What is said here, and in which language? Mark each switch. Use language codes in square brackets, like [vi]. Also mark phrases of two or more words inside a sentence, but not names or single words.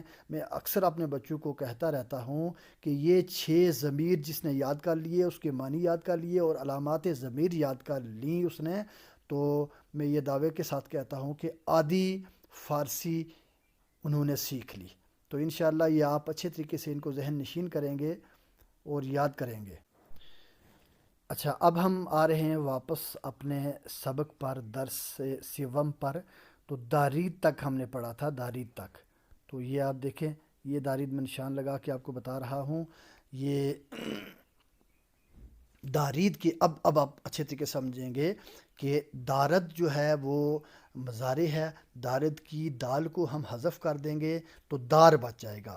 [ur] میں اکثر اپنے بچوں کو کہتا رہتا ہوں کہ یہ 6 ضمیر جس نے یاد کر لیے، اس کے معنی یاد کر لیے اور علامات ضمیر یاد کر لیں اس نے، تو میں یہ دعوے کے ساتھ کہتا ہوں کہ آدھی فارسی انہوں نے سیکھ لی۔ تو انشاءاللہ یہ آپ اچھے طریقے سے ان کو ذہن نشین کریں گے اور یاد کریں گے۔ اچھا، اب ہم آ رہے ہیں واپس اپنے سبق پر، درس سوم پر۔ تو دارید تک ہم نے پڑھا تھا، دارید تک۔ تو یہ آپ دیکھیں، یہ دارید میں نشان لگا کے آپ کو بتا رہا ہوں، یہ دارید کی اب آپ اچھے طریقے سمجھیں گے کہ دارد جو ہے وہ مضارع ہے، دارد کی دال کو ہم حذف کر دیں گے تو دار بچ جائے گا۔